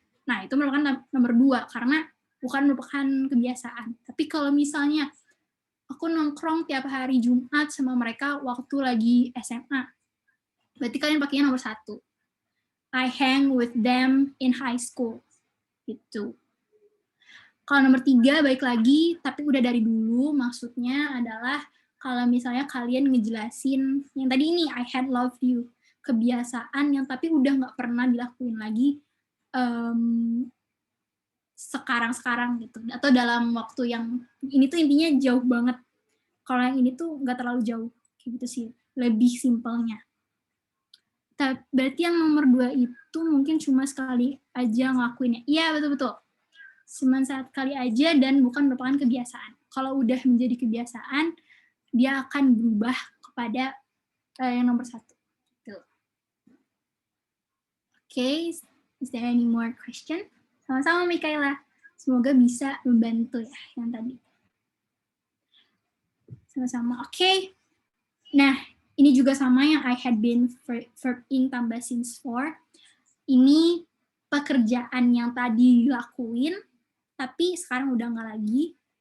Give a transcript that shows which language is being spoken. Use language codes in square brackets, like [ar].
[id] Nah, itu merupakan nomor dua, karena bukan merupakan kebiasaan. Tapi kalau misalnya aku nongkrong tiap hari Jumat sama mereka waktu lagi SMA, berarti kalian pakainya nomor satu. [en] I hang with them in high school. [id] Gitu. Kalau nomor 3, baik lagi, tapi udah dari dulu, maksudnya adalah kalau misalnya kalian ngejelasin, yang tadi ini, [en] I had loved you, [id] kebiasaan yang tapi udah nggak pernah dilakuin lagi sekarang-sekarang gitu, atau dalam waktu yang, ini tuh intinya jauh banget. Kalau yang ini tuh nggak terlalu jauh, kayak gitu sih, lebih simpelnya. Berarti yang nomor 2 itu mungkin cuma sekali aja ngelakuinnya. Iya, betul-betul. Cuma sekali aja dan bukan merupakan kebiasaan. Kalau udah menjadi kebiasaan, dia akan berubah kepada yang nomor 1. [en] Okay, is there any more question? [id] Sama-sama, Mikaela. Semoga bisa membantu ya yang tadi. Sama-sama. Okay. Nah, ini juga sama yang [en] I had been verb ing [id] tambah since for. Ini pekerjaan yang tadi dilakuin, tapi sekarang udah nggak lagi.